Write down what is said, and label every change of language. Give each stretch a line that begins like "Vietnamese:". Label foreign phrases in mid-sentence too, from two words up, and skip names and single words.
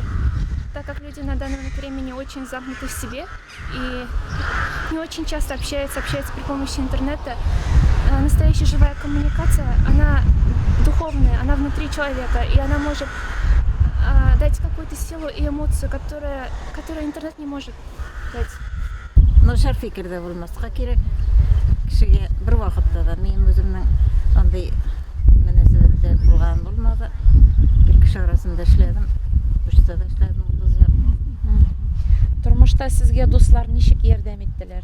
Russian: Так как люди на данный времени очень замкнуты в себе и не очень часто общаются при помощи интернета, настоящая живая коммуникация, она духовная, она внутри человека, и она может дать какую-то силу и эмоцию, которую интернет не может дать.
Tatar: Нашар фикердә булмаска кирәк. Кешегә бер вакытта да мин үземнең андый мөнәсәбәттә булган булмады. Бер кеше арасында эшләдем. Бушта да эшләдем. Тормышта сезгә дуслар ничек ярдәм иттеләр?